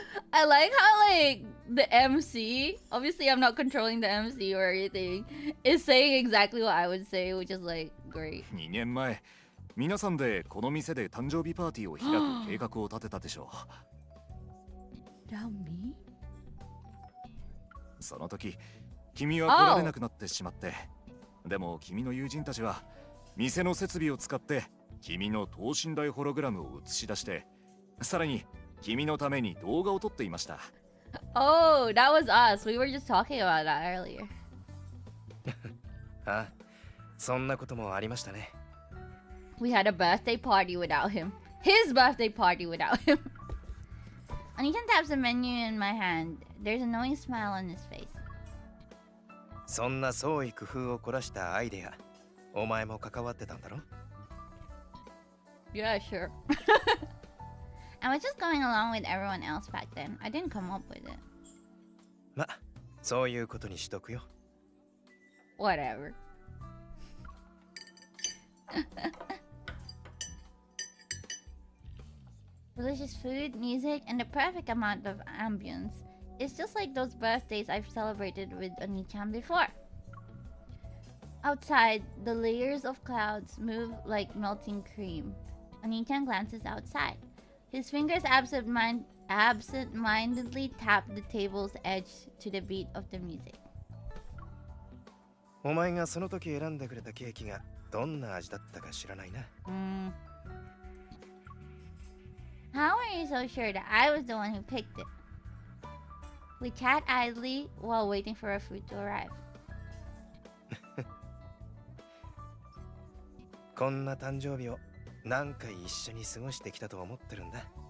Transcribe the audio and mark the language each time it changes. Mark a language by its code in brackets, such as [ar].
[en] I like how the MC, obviously I'm not controlling the MC or anything, is saying exactly what I would say, which is great. [ja] 2年前、皆さんでこの店で誕生日パーティーを開く計画を立てたでしょう。 [en] Now me? [ja] その時、君は来られなくなってしまって、でも君の友人たちは店の設備を使って君の等身大ホログラムを映し出して、さらに君のために動画を撮っていました。 [en] Oh, that was us. We were just talking about that earlier. [ja] あ、そんなこともありましたね。 [en] We had a birthday party without him. His birthday party without him. Oniichaan taps the menu in my hand. There's a knowing smile on his face. [ja] そんな創意工夫を凝らしたアイデア、お前も関わってたんだろ？ [en] Yeah, sure. I was just going along with everyone else back then. I didn't come up with it. [ja] ま、そういうことにしとくよ。 [en] Whatever. Delicious food, music, and the perfect amount of ambience. It's just like those birthdays I've celebrated with Oniichaan before. Outside, the layers of clouds move like melting cream. Oni-chan glances outside. His fingers absent-mindedly tap the table's edge to the beat of the music. [ja] お前がその時選んでくれたケーキがどんな味だったか知らないな。 [en] How are you so sure that I was the one who picked it? We chat idly while waiting for our food to arrive. [ja] こんな誕生日を何回一緒に過ごしてきたと思ってるんだ。